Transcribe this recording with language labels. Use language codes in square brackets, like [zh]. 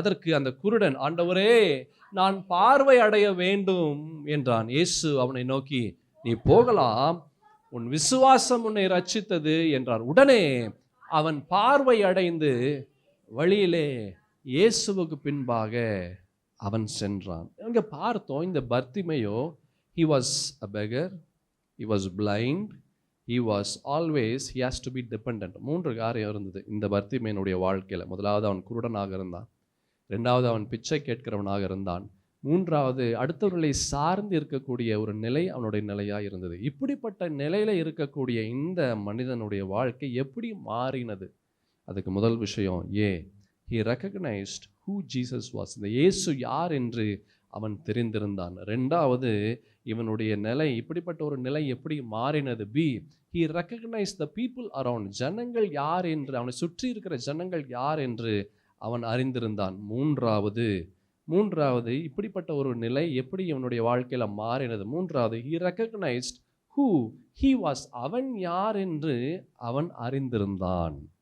[ta] அதற்கு அந்த குருடன், ஆண்டவரே, நான் பார்வை அடைய வேண்டும் என்றான். இயேசு அவனை நோக்கி, நீ போகலாம், உன் விசுவாசம் உன்னை ரட்சித்தது என்றார். உடனே அவன் பார்வை அடைந்து வழியிலே இயேசுவுக்கு பின்பாக அவன் சென்றான். இங்க பார்த்தோம், இந்த Bartimaeus, [en] he was a beggar, he was blind, he was always, he has to be dependent. [ta] 3 காரியம் இருந்தது இந்த பர்த்திமேயுடைய வாழ்க்கையில். முதலாவது அவன் குருடனாக இருந்தான். 2வது அவன் பிச்சை கேட்கிறவனாக இருந்தான். 3வது அடுத்தவர்களை சார்ந்து இருக்கக்கூடிய ஒரு நிலை அவனுடைய நிலையாக இருந்தது. இப்படிப்பட்ட நிலையில் இருக்கக்கூடிய இந்த மனிதனுடைய வாழ்க்கை எப்படி மாறினது? அதுக்கு முதல் விஷயம், [en] he recognized who Jesus was. [ta] இந்த இயேசு யார் என்று அவன் தெரிந்திருந்தான். 2வது இவனுடைய நிலை, இப்படிப்பட்ட ஒரு நிலை எப்படி மாறினது? [en] he recognized the people around. [ta] ஜனங்கள் யார் என்று, அவனை சுற்றி இருக்கிற ஜனங்கள் யார் என்று அவன் அறிந்திருந்தான். 3வது இப்படிப்பட்ட ஒரு நிலை எப்படி இவனுடைய வாழ்க்கையில் மாறினது? 3வது [en] he recognized who he was. [ta] அவன் யார் என்று அவன் அறிந்திருந்தான்.